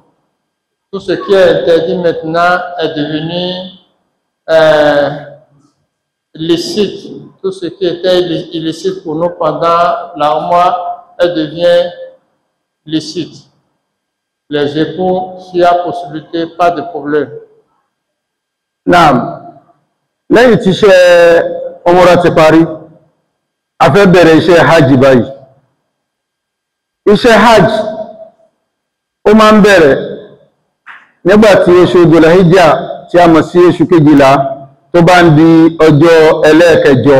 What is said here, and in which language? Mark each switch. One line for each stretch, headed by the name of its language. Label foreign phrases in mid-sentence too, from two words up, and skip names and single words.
French: Tout ce qui est interdit maintenant est devenu licite. Tout ce qui était illicite pour nous pendant la Umrah, elle devient licite. Les époux, s'il y a possibilité, pas de problème.
Yoruba: Naam, lẹ́yìn tí iṣẹ́ umrah ti parí, a fẹ́ bẹ̀rẹ̀ iṣẹ́ hajj báyìí. Iṣẹ́ hajj ó máa ń bẹ̀rẹ̀ nígbàtí oṣù Dhul-Hijjah tí a mọ̀ sí oṣù kejìlá tó bá ń di ọjọ́ ẹlẹ́ẹ̀kẹjọ.